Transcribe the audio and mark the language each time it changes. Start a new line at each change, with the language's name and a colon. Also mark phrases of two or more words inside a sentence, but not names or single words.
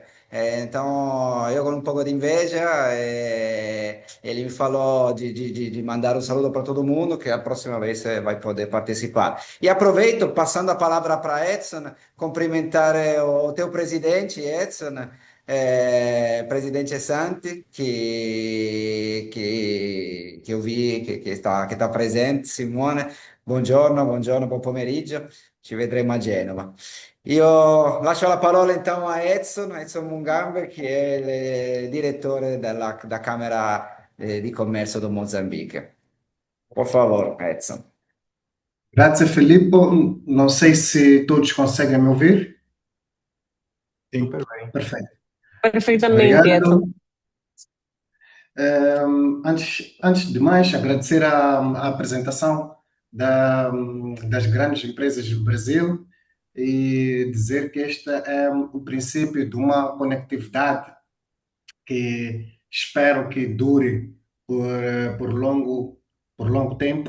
Portuguese: Então, eu com um pouco de inveja, ele me falou de mandar um saludo para todo mundo, que a próxima vez vai poder participar. E aproveito, passando a palavra para Edson, cumprimentar o teu presidente, Edson, presidente Santi, que eu vi que está presente,
Italian: Simone. Buongiorno, buongiorno, buon pomeriggio. Ci vedremo a Genova. Io lascio la parola então a Edson Mungambe, che è il direttore da Camera di Commercio do Mozambique.
Portuguese: Por favor, Edson.
Italian: Grazie Filippo,
Portuguese: não sei se todos conseguem me ouvir. Super bem. Perfeito. Perfeitamente, Edson. Obrigado. Antes de mais, agradecer a apresentação das grandes empresas do Brasil e dizer que este é o princípio de uma conectividade que espero que dure por longo tempo.